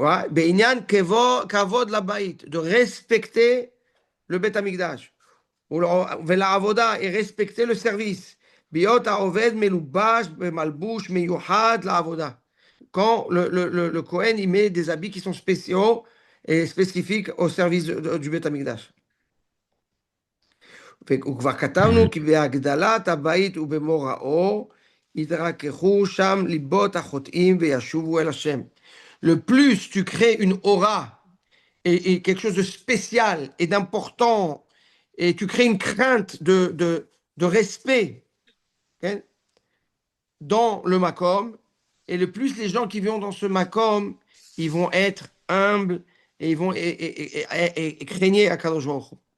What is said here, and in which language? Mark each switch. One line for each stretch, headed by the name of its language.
Hebrew: Be'inyan kavod labaït,
French: de respecter le Beth Amikdash.
Hebrew: ולעבודה,
French: et respecter le service.
Hebrew: להיות העובד מלובש במלבוש מיוחד לעבודה.
French: Quand le Kohen, il met des habits qui sont spéciaux et spécifiques au service du Beth Amikdash.
Hebrew: וכבר כתבנו כי בהגדלת הבית ובמוראו יתרככו שם ליבות החוטאים וישובו אל השם.
French: Le plus tu crées une aura et quelque chose de spécial et d'important, et tu crées une crainte de respect, okay, dans le makom, et le plus les gens qui vont dans ce makom, ils vont être humbles et ils vont et craigner Akadosh Baruch Hu.